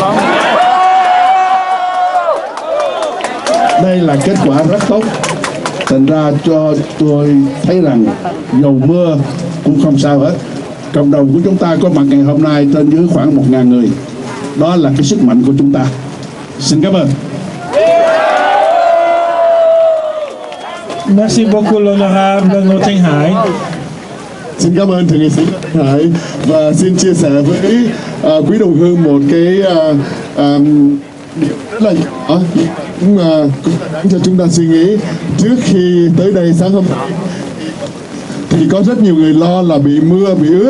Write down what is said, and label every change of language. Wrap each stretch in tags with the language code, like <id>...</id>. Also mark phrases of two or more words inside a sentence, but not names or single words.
<vi>Đây là kết quả rất tốt. Thành ra cho tôi thấy rằng dầu mưa cũng không sao hết. Cộng đồng của chúng ta có mặt ngày hôm nay trên dưới khoảng 1.000 người. Đó là cái sức mạnh của chúng ta. Xin cảm ơn.</vi> <fr>Merci beaucoup l'honorable Ngô Thanh Hải.</fr> <vi>Xin cảm ơn Thượng nghị sĩ Hải, và xin chia sẻ với quý đồng hương một cái điều rất là nhỏ, cũng đáng cho chúng ta suy nghĩ. Trước khi tới đây sáng hôm nay thì có rất nhiều người lo là bị mưa, bị ướt.</vi>